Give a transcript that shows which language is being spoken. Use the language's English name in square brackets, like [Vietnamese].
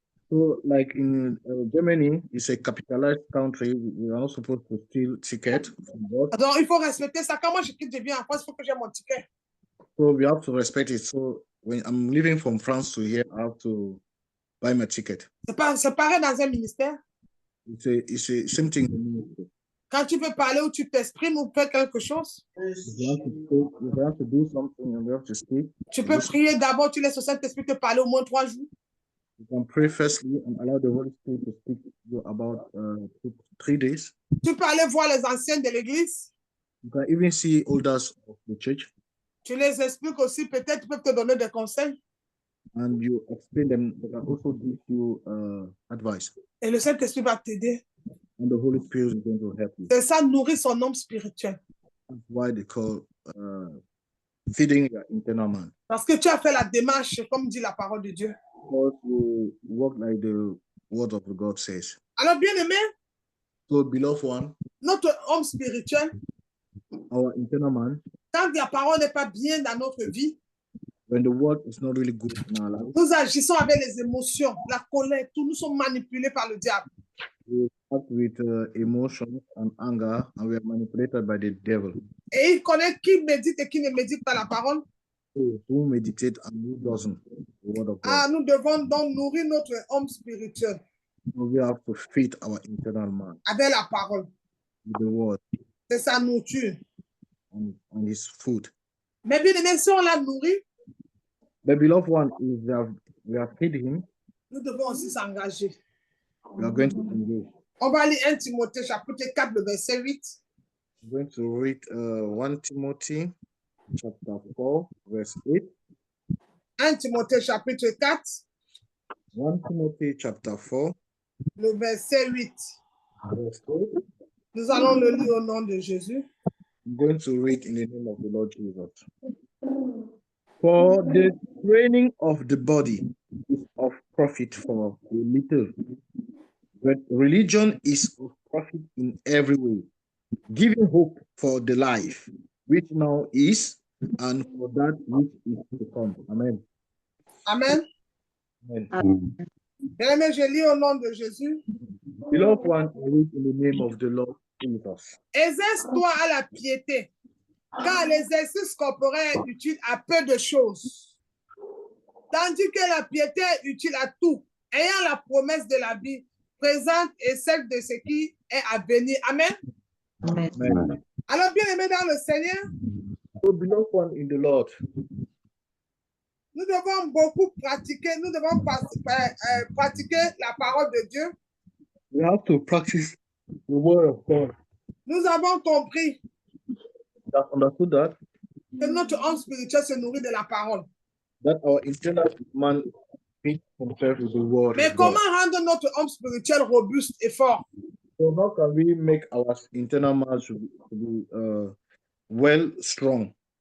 [English] So, like in Germany, it's a capitalized country. We are not supposed to steal ticket from board. [French] Donc, il faut respecter ça. Quand moi, je viens en France, il faut que j'ai mon ticket. [English] So we have to respect it. So when I'm leaving from France to here, I have to buy my ticket. [French] C'est pareil dans un ministère. [English] It's a same thing. [French] Quand tu veux parler ou tu t'exprimes ou faire quelque chose, [English] If you have to do something and you have to speak, [French] tu peux prier d'abord, tu laisses le Saint-Esprit te parler au moins 3 jours. [English] you can pray firstly and allow the Holy Spirit to speak to you about 3 days. [French] Tu peux aller voir les anciens de l'église. [English] You can even see elders of the church. [French] Tu les expliques aussi, peut-être ils peuvent te donner des conseils. [English] And you explain them. They can also give you advice. [French] Et le Saint-Esprit va t'aider. [English] And the Holy Spirit is going to help you. [French] C'est ça, nourrir son homme spirituel. [English] That's why they call feeding your internal man. [French] Parce que tu as fait la démarche, comme dit la parole de Dieu. [English] Because you work like the word of God says. [French] Alors, bien aimé, [English] So, beloved one, [French] notre homme spirituel, [English] our internal man, [French] quand la parole n'est pas bien dans notre vie, [English] when the word is not really good in our life, [French] nous agissons avec les émotions, la colère, tout. Nous sommes manipulés par le diable. [English] we act with emotions and anger, and we are manipulated by the devil. [French] Et il connaît qui médite et qui ne médite pas la parole. [English] So, who meditate and who doesn't the word of God. [French] Nous devons donc nourrir notre homme spirituel [English] So we have to feed our internal man [French] avec la parole. [English] with the word [French] C'est sa nourriture. [English] and his food. [French] Mais bien aimé, si on l'a nourri, [English] The beloved one is we have fed him. [French] nous devons aussi s'engager. [English] We are going to engage. [French] On va lire 1 Timothée chapitre 4, le verset 8. [English] We're going to read 1 Timothy chapter 4, verse 8. [French] 1 Timothée chapitre 4, [English] 1 Timothy chapter 4, [French] le verset 8. [English] verse 8. [French] Nous allons le lire au nom de Jésus. [English] I'm going to read in the name of the Lord Jesus. For the training of the body is of profit for a little, But religion is of profit in every way, giving hope for the life which now is and for that which is to come. Amen. Amen. Amen. Amen. [French] Bien-aimé, je lis au nom de Jésus. [English] Beloved one, I read in the name of the Lord Jesus. [French] Exerce-toi à la piété, car l'exercice corporel est utile à peu de choses, tandis que la piété est utile à tout, ayant la promesse de la vie présente et celle de ce qui est à venir. Amen. Amen. Amen. Alors, bien-aimé dans le Seigneur, [English] So, beloved one in the Lord, [French] nous devons beaucoup pratiquer, nous devons pratiquer la parole de Dieu. [English] we have to practice the word of God. [French] Nous avons compris [English] We have understood [French] que notre homme spirituel se nourrit de la parole. [English] that our internal man feeds himself with the word [French] Mais [English] of God. [French] comment rendre notre homme spirituel robuste et fort? [English] So how can we make our internal man to be well strong?